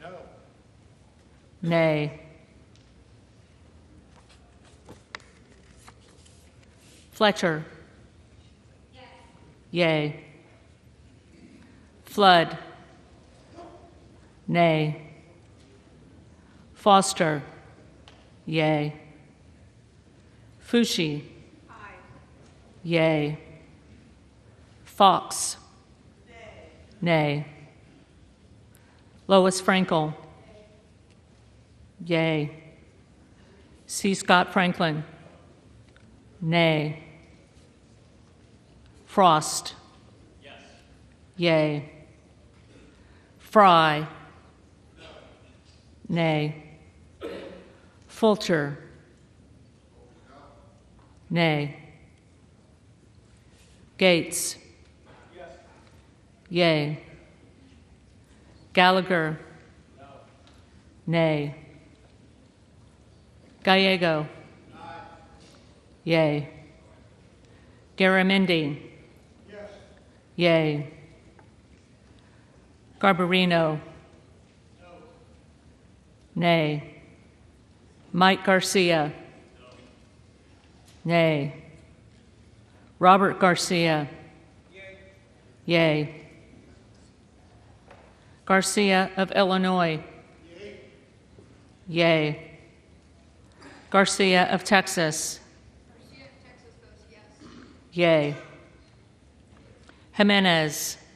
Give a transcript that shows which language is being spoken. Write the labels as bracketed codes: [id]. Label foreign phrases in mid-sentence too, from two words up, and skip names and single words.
[en] Nay. Fletcher. Yay. Flood. Nay. Foster. Yea. Fushi. Yea. Fox. Nay. Lois Frankel. Yea. C. Scott Franklin. Nay. Frost. Yes. Yea. Fry. No. Nay. Fulcher. Nay. Gaetz. Yes. Yea. Gallagher. No. Nay. Gallego. Aye. Yea. Garamendi. Yes. Yea. Garbarino. No. Nay. Mike Garcia. No. Nay. Robert Garcia. Yea. Garcia of Illinois. Yea. Garcia of Texas. Yea. Jimenez.